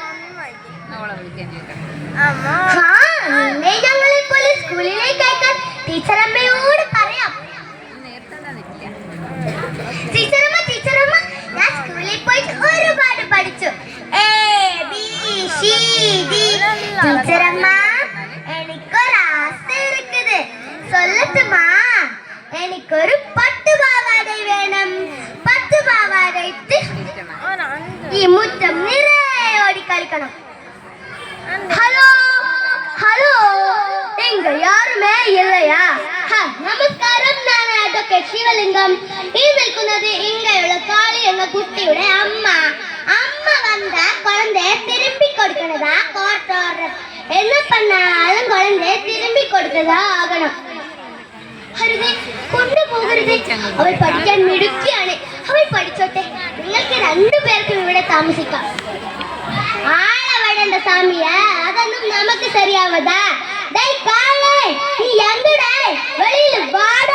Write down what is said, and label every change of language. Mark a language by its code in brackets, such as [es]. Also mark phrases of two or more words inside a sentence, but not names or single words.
[ml] ഞങ്ങളെ പോലെ സ്കൂളിലേക്ക് അയക്കാൻ ടീച്ചറമ്മയോട് പറയാം. ടീച്ചറമ്മ, ഞാൻ സ്കൂളിൽ പോയിട്ട് ഒരുപാട് പഠിച്ചു. ABCD. ടീച്ചറമ്മ, എനിക്കൊരു [ta] ஆசை இருக்குது. சொல்லட்டுமா? [ml] എനിക്കൊരു പട്ടുപാവാട വേണം. പട്ടുപാവാട ഇട്ട് ഈ മുറ്റം നിറയെ ഓടിക്കളിക്കണം. [ta] ஹலோ ஹலோ, இங்க யாருமே இல்லையா? [ml] നമസ്കാരം, ഞാൻ അഡ്വക്കേറ്റ് ശിവലിംഗം. ഈ നിൽക്കുന്നത് ഇങ്ങയുള്ള കാളി എന്ന കുട്ടിയുടെ അമ്മ. [ta] அம்மா வந்த குழந்தையை திரும்பி கொடுக்கணுமா கோர்ட் ஆர்டர். என்ன பண்ணாலும் குழந்தைய திரும்பி கொடுத்ததா ஆகணும். [ml] അരുതേ, കൊണ്ടുപോകരുതേ. അവൾ പഠിക്കാൻ മിടുക്കിയാണ്. അവൾ പഠിച്ചോട്ടെ. നിങ്ങൾക്ക് 2 പേർക്കും ഇവിടെ താമസിക്കാം. ആളവടേണ്ട സാമിയ, അതൊന്നും നമുക്ക് ശരിയാവതാ. നീ എന്തടേ വെളിയിൽ വാടാ.